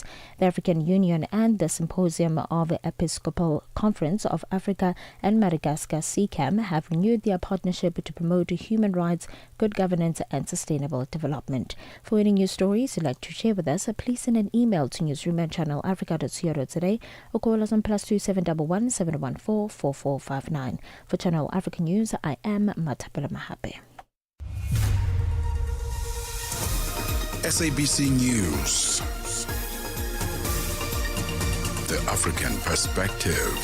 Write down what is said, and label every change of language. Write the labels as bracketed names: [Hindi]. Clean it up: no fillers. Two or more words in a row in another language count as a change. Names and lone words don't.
[English] The African Union and the Symposium of Episcopal Conference of Africa and Madagascar, CCAM, have renewed their partnership to promote human rights, good governance and sustainable development. For any news stories you'd like to share with us, please send an email to newsroom@channelafrica.co.za or call us on +2 714 4459. For Channel Africa News, I am Matapela Mahape. SABC News. The African Perspective.